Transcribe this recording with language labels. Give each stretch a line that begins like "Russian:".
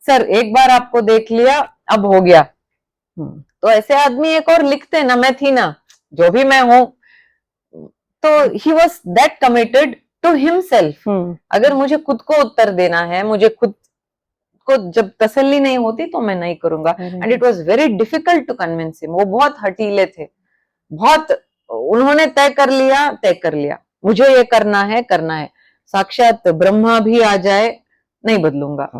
Hindi: Sir एक बार आपको देख लिया, अब हो गया। हम्म, तो ऐसे आदमी एक और लिखते ना, मैं थी ना, जो भी मैं हूं। तो
English: he was that committed to himself.
Hindi: अगर मुझे खुद को उत्तर देना है, मुझे खुद को जब तसल्ली नहीं होती तो मैं नहीं करूंगा।
English: And it was very difficult to convince him.
Hindi: वो बहुत हठीले थे, बहुत, उन्होंने तय कर लिया, मुझे ये करना है। साक्षात ब्रह्मा भी आ जाए, नहीं बदलूंगा।